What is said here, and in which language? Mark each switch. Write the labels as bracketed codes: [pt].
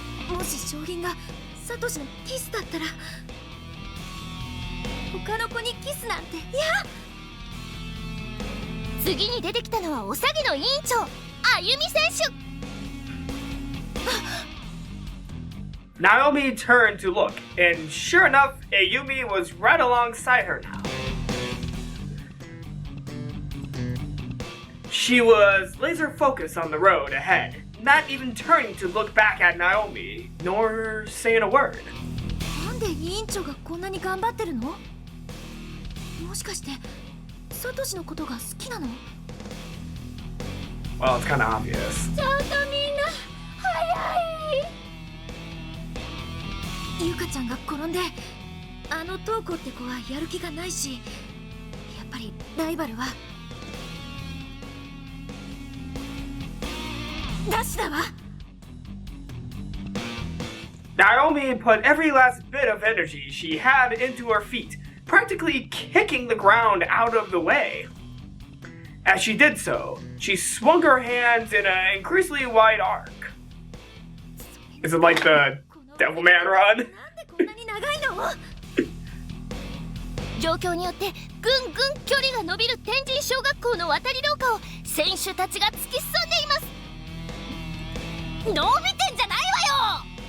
[ja] もし賞金がサトシのキスだったら、他の子にキスなんて。いや、次に出てきたのはおさげの委員長あゆみ選手。 [en] Naomi turned to look, and sure enough, Ayumi was right alongside her now. She was laser focused on the road ahead, not even turning to look back at Naomi, nor saying a word. [ja] なんで委員長がこんなに頑張ってるの？もしかしてサトシのことが好きなの？ [en] Well, it's kind of obvious. [ja] ちょっとみんな早い。ゆかちゃんが転んであのトウコって子はやる気がないし、やっぱりライバルはダッシュだわ。 [en] Naomi put every last bit of energy she had into her feet, practically kicking the ground out of the way. As she did so, she swung her hands in an increasingly wide arc. Is it like the Devilman run? [ja] なんでこんなに長いの？状況によってぐんぐん距離が伸びる天神小学校の渡り廊下を選手たちが突き進んでいます。伸びてんじゃないわよ。